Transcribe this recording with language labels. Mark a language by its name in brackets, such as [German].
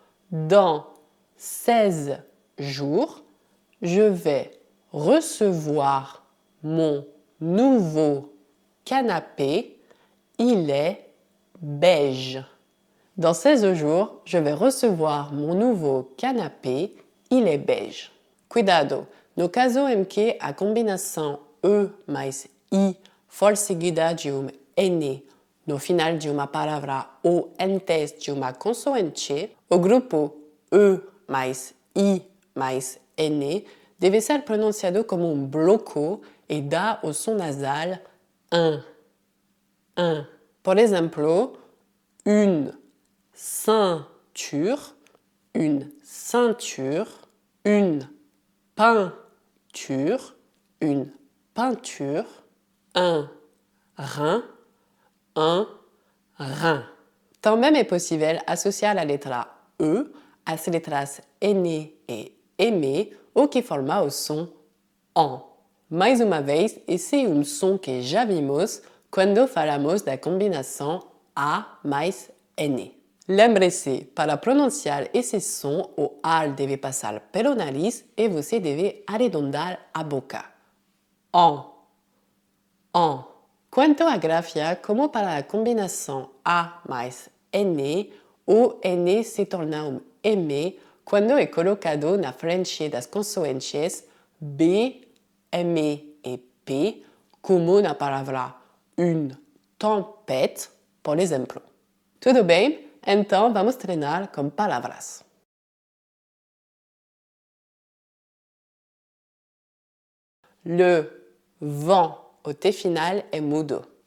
[French] Dans 16 jours, je vais recevoir mon nouveau canapé. Il est beige. Dans 16 jours, je vais recevoir mon nouveau canapé. Il est beige. [Portuguese] Cuidado, no caso em que a combinação E mais I for seguida de N no final de uma palavra ou antes de uma consoante, o grupo E mais I mais N deve ser pronunciado como um bloco e dá o som nasal un. Por exemplo, [French] une ceinture, une ceinture, une peinture, une peinture, un rein, un rein. [Portuguese] Também é possível associar a letra E às letras N e M, o que forma o som ON. Mais uma vez, esse é um som que já vimos quando falamos da combinação A mais N. Lembre-se, para pronunciar esse som, o ar deve passar pelo nariz e você deve arredondar a boca. ON. ON. Quanto à grafia, como para a combinação A mais N, o N se torna um M quando é colocado na frente das consoantes B, M e P, como na palavra [French] une tempête, [Portuguese] por exemplo. Tudo bem? Então vamos treinar com palavras. [French] Le vent au T final est mudo.